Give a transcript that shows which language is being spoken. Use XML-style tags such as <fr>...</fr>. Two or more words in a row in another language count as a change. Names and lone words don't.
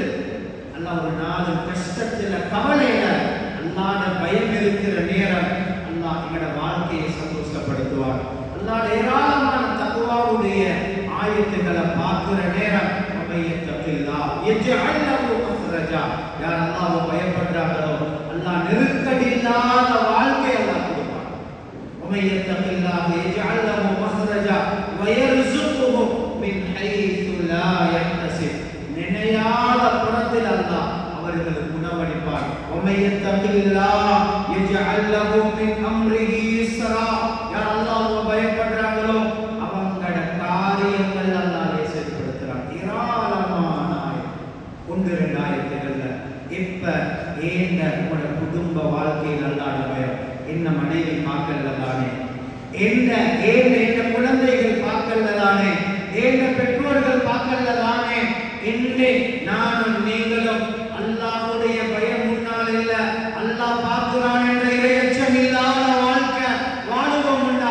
<ta>அல்லாஹ் ஒரு நாள் கஷ்டத்துல கவலையில அல்லாஹ்ட பயம் இருக்கிற நேரம் அல்லாஹ் எங்களோட வாழ்க்கையை சந்தோஷப்படுத்துவார். அல்லாஹ் ஏராளமான தக்வாவுடைய ஆயத்துக்களை பார்க்கிற நேரம்</ta> <ar>الله يجعل له مخرجا</ar> <ta>யார் அல்லாஹ்வை பயப்படுறாங்களோ அல்லாஹ் நெருக்கடி இல்லாத வாழ்க்கை அல்லாஹ் கொடுப்பார்.</ta> <ar>ومن يتق الله يجعل له مخرجا ويرزقه من حيث لا يحتسب</ar> <ta>நினையாத புறத்தில் அல்லாஹ் அவர்களுக்கு உணவளிப்பார்.</ta> <ar>ومن يتق الله يجعل له من امره يسرا</ar> <ta>யார் அல்லாஹ்வை பயப்படுறாங்களோ அவங்களோட காரியங்கள் அல்லாஹ் லேசப்படுத்துறான். ஏராளமான ஒன்று 2 ஆயத்துகள்ல இப்ப ஏந்த உங்களோட குடும்ப வாழ்க்கையில் அல்லாஹ்ட பயம் என்ன மனைவி பார்க்கல தானே, என்ன குழந்தைகள் பார்க்கல தானே, என்ன பெற்றோர்கள் பார்க்கல தானே, என்னை நானும் நீங்களும் அல்லாஹ்வுடைய பயம் முன்னால் இல்ல அல்லாஹ் பார்க்கிறான் என்ற இறையச்சம் இல்லாத வாழ்க்கை வாழுவோம் உண்டா?</ta>